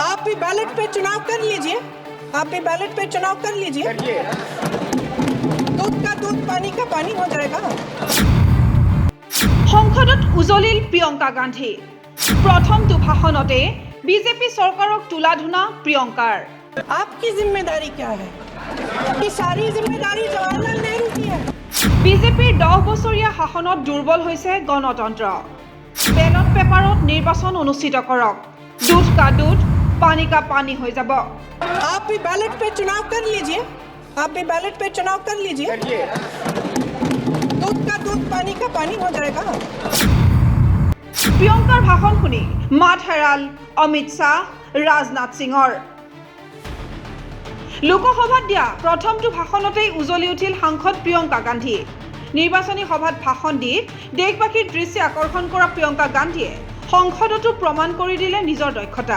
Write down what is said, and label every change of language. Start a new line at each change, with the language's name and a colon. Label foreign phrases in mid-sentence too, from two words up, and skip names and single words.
Hindi: आप भी बैलेट पे चुनाव कर लीजिए, आप भी बैलेट पे चुनाव कर लीजिए, दूध का दूध पानी का पानी हो जाएगा।
Assamese: সংসদত উজলিল প্ৰিয়ংকা গান্ধী প্ৰথমটো ভাষণতে বিজেপি চৰকাৰক তুলাধুনা প্ৰিয়ংকাৰ।
Hindi: आपकी जिम्मेदारी क्या है? कि सारी जिम्मेदारी जवाहरलाल नेहरू की है।
Assamese: বিজেপিৰ 10 বছৰীয়া শাসনত দুৰ্বল হৈছে গণতন্ত্ৰ। বেলট পেপাৰত নিৰ্বাচন অনুষ্ঠিত কৰক,
Hindi: दूध का दूध पानी का पानी
Assamese: হৈ যাব।
Hindi: आप भी बैलेट पे चुनाव कर लीजिए, आप भी बैलेट पे चुनाव कर लीजिए, दूध का दूध पानी का पानी हो जाएगा।
Assamese: প্ৰিয়ংকাৰ ভাষণ শুনি মাত হেৰাল অমিত শ্বাহ, ৰাজনাথ সিঙৰ। লোকসভাত দিয়া প্ৰথমটো ভাষণতেই উজলি উঠিল সাংসদ প্ৰিয়ংকা গান্ধী। নিৰ্বাচনী সভাত ভাষণ দি দেশবাসীৰ দৃষ্টি আকৰ্ষণ কৰা প্ৰিয়ংকা গান্ধীয়ে সংসদতো প্ৰমাণ কৰি দিলে নিজৰ দক্ষতা।